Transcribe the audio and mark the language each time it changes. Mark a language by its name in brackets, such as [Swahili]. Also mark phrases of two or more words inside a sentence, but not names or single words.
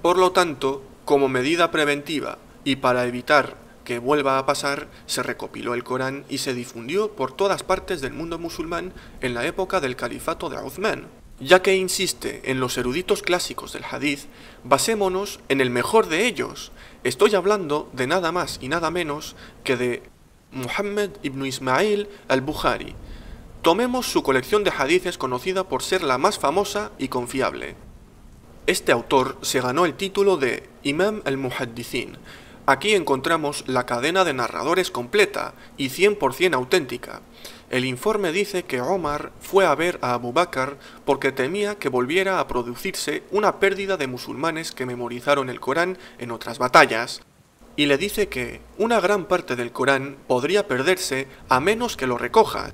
[Spanish] Por lo tanto, como medida preventiva y para evitar que vuelva a pasar, se recopiló el Corán y se difundió por todas partes del mundo musulmán en la época del califato de Uthman. Ya que insiste en los eruditos clásicos del hadith, basémonos en el mejor de ellos. Estoy hablando de nada más y nada menos que de Muhammad ibn Ismail al-Bukhari. Tomemos su colección de hadices conocida por ser la más famosa y confiable. Este autor se ganó el título de Imam al-Muhaddithin. Aquí encontramos la cadena de narradores completa y 100% auténtica. El informe dice que Omar fue a ver a Abu Bakr porque temía que volviera a producirse una pérdida de musulmanes que memorizaron el Corán en otras batallas, y le dice que una gran parte del Corán podría perderse a menos que lo recoja.